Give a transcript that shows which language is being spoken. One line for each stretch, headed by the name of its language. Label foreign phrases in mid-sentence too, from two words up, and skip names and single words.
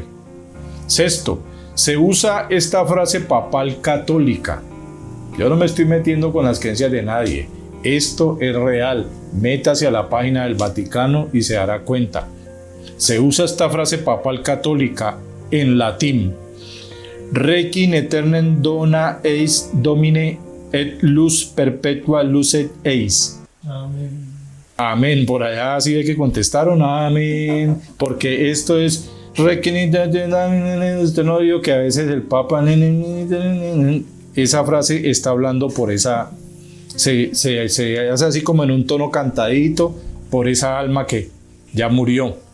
Spanish: Sexto, se usa esta frase papal católica. Yo no me estoy metiendo con las creencias de nadie. Esto es real. Métase a la página del Vaticano y se dará cuenta. Se usa esta frase papal católica en latín.
Latin: Requiem aeternam dona eis Domine et luz perpetua lucet eis.
Spanish: Amén. Amén. Por allá sí ve que contestaron amén. Porque esto es Requiem. Usted no vio que a veces el Papa, esa frase está hablando por esa, se hace así como en un tono cantadito por esa alma que ya murió.